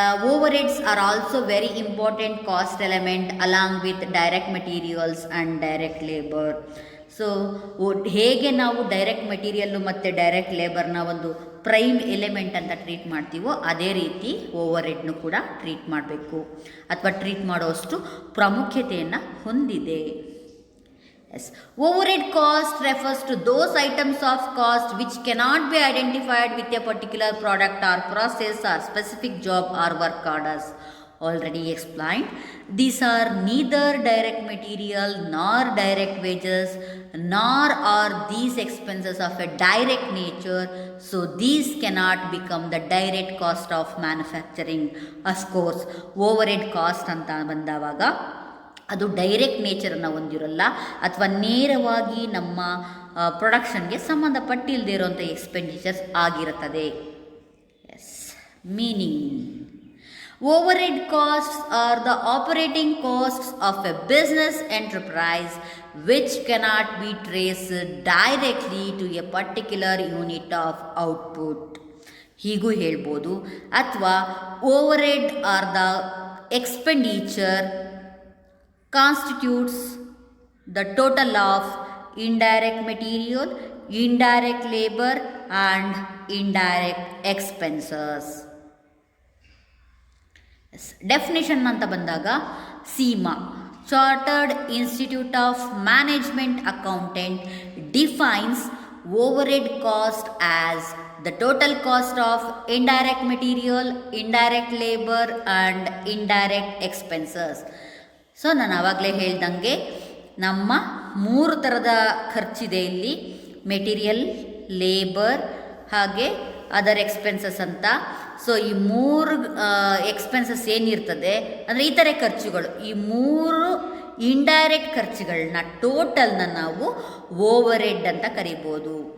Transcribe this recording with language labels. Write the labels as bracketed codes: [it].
[en] Over heads are also very important cost element along with direct materials and direct labour. [kn] So ಹೇಗೆ ನಾವು direct material ಮತ್ತು direct ಲೇಬರ್ನ ಒಂದು prime element ಅಂತ treat ಮಾಡ್ತೀವೋ ಅದೇ ರೀತಿ ಓವರ್ ಹೆಡ್ನು ಕೂಡ ಟ್ರೀಟ್ ಮಾಡಬೇಕು ಅಥವಾ ಟ್ರೀಟ್ ಮಾಡೋಷ್ಟು ಪ್ರಾಮುಖ್ಯತೆಯನ್ನು ಹೊಂದಿದೆ. [en] Yes. Overhead cost refers to those items of cost which cannot be identified with a particular product or process or specific job or work orders. Already explained. These are neither direct material nor direct wages, nor are these expenses of a direct nature, so these cannot become the direct cost of manufacturing. Of course, overhead cost [kn] anta bandavaga ಅದು direct ನೇಚರನ್ನು ಹೊಂದಿರಲ್ಲ ಅಥವಾ ನೇರವಾಗಿ ನಮ್ಮ ಪ್ರೊಡಕ್ಷನ್ಗೆ ಸಂಬಂಧಪಟ್ಟಿಲ್ಲದೆ ಇರುವಂಥ expenditures ಆಗಿರುತ್ತದೆ. [en] Yes, meaning overhead costs are the operating costs of a business enterprise which cannot be traced directly to a particular unit of output. [kn] ಹೀಗೂ ಹೇಳ್ಬೋದು. [en] ಅಥವಾ overhead are the expenditure constitutes the total of indirect material, indirect labor and indirect expenses. Yes. Definition [kn] anta bandaga [en] CIMA Chartered Institute of Management Accountant defines overhead cost as the total cost of indirect material, indirect labor and indirect expenses. [kn] So ನಾನು ಆವಾಗಲೇ ಹೇಳ್ದಂಗೆ ನಮ್ಮ 3 ಥರದ ಖರ್ಚಿದೆ ಇಲ್ಲಿ, material, labour ಹಾಗೆ other expenses ಅಂತ. So ಈ 3 expenses ಏನಿರ್ತದೆ ಅಂದರೆ ಈ ಥರ ಖರ್ಚುಗಳು, ಈ 3 ಇಂಡೈರೆಕ್ಟ್ ಖರ್ಚುಗಳನ್ನ ಟೋಟಲ್ನ ನಾವು ಓವರ್ ಹೆಡ್ ಅಂತ ಕರಿಬೋದು.